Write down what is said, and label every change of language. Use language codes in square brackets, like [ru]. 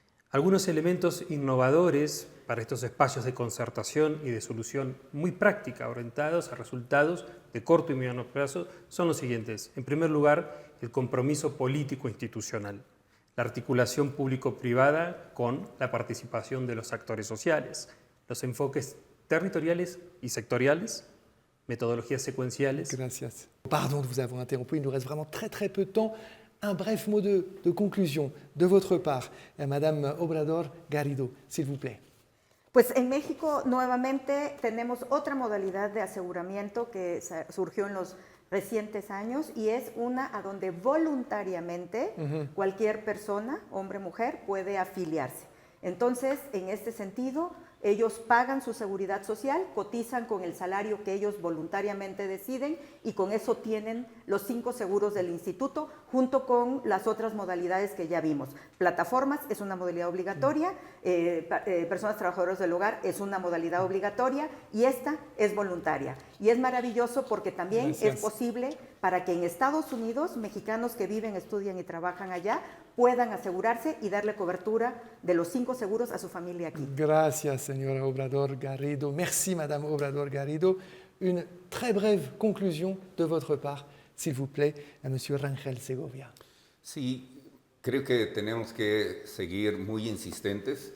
[es] Algunos elementos innovadores para estos espacios de concertación y de solución muy práctica, orientados a resultados de corto y mediano plazo, son los siguientes. En primer lugar, el compromiso político institucional, la articulación público-privada con la participación de los actores sociales, los enfoques territoriales y sectoriales, metodologías secuenciales. Gracias. [fr] Pardon de vous avoir interrompu, il nous reste vraiment très peu de temps. Un bref mot de conclusion de votre part, Madame Obrador Garrido, s'il vous plaît. [es] Pues en México nuevamente tenemos otra modalidad de aseguramiento que surgió en los recientes años y es una a donde voluntariamente cualquier persona, hombre o mujer, puede afiliarse. Entonces, en este sentido, ellos pagan su seguridad social, cotizan con el salario que ellos voluntariamente deciden y con eso tienen los 5 seguros del instituto junto con las otras modalidades que ya vimos. Plataformas es una modalidad obligatoria, personas trabajadoras del hogar es una modalidad obligatoria y esta es voluntaria. Y es maravilloso porque también es posible para que en Estados Unidos mexicanos que viven, estudian y trabajan allá puedan asegurarse y darle cobertura de los 5 seguros a su familia aquí. Gracias, señora Obrador Garrido. [fr] Merci, Madame Obrador Garrido. Une très brève conclusion de votre part, s'il vous plaît, à Monsieur Rangel Segovia. [es] Sí, creo que tenemos que seguir muy insistentes.